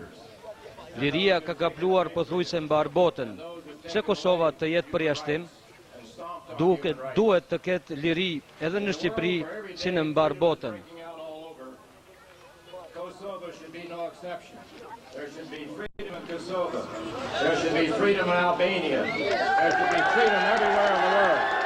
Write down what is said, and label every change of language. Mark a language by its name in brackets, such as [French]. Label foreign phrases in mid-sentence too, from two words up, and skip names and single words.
[Albanian] Liria ka kapluar pothuajse mbar botën, pse Kosova të jetë përjashtim? Duhet të ketë liri edhe në Shqipëri si në mbar botën. [English] There should be freedom in Kosovo. There should be freedom in Albania. There should be freedom everywhere in the world.